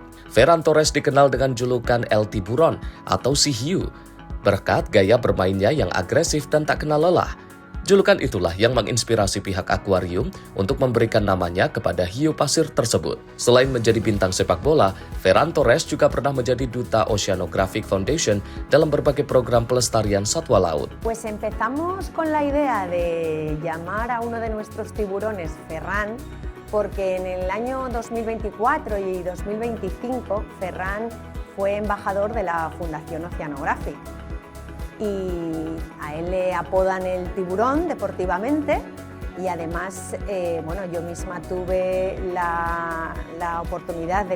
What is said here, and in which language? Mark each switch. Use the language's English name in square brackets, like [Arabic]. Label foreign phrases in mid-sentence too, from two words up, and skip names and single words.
[Indonesian] Ferran Torres dikenal dengan julukan El Tiburon atau si hiu, berkat gaya bermainnya yang agresif dan tak kenal lelah. Julukan itulah yang menginspirasi pihak akuarium untuk memberikan namanya kepada hiu pasir tersebut. Selain menjadi bintang sepak bola, Ferran Torres juga pernah menjadi duta Oceanographic Foundation dalam berbagai program pelestarian satwa laut. [Spanish] Pues empezamos con la idea de llamar a uno de nuestros tiburones Ferran, porque en el año 2024 y 2025 Ferran fue embajador de la Fundación Oceanographic. Y a él le apodan el tiburón deportivamente y además yo misma tuve la oportunidad de